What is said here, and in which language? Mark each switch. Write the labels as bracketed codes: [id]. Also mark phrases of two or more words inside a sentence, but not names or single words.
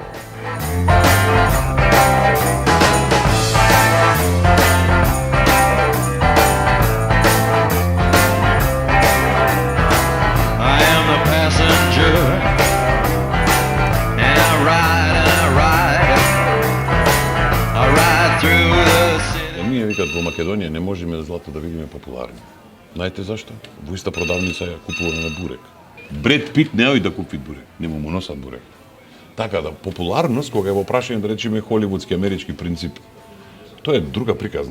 [en] I am the passenger, and I ride through the city. [mk] Ние викат во Македонија не можеме злато да видиме популарни. Знаете зашто? Во иста продавница ја купуваме бурек. Бред Пит не оди да купи бурек, нема му носат бурек. Така да популарност кога е во прашање да речеме холивудски амерички принцип, тоа е друга приказна.